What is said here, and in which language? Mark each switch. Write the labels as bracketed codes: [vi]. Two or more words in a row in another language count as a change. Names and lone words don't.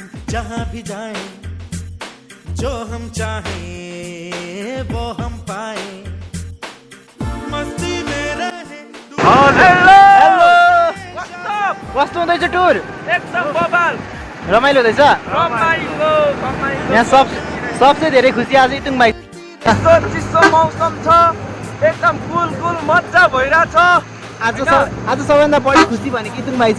[hi] भी जाएं, जो हम चाहें वो हम पाए मस्ती में रहे [ne] कस्तो हुँदैछ टुर एकदम बबाल रमाइलो हुँदैछ रमाइलो यहाँ सबसे धेरै खुसी आज इतुङ भाइ यस्तो चिसो मौसम छ एकदम कुल मजा भइरहेछ आज सबैभन्दा बढी खुसी भनेको इतुङ भाइ छ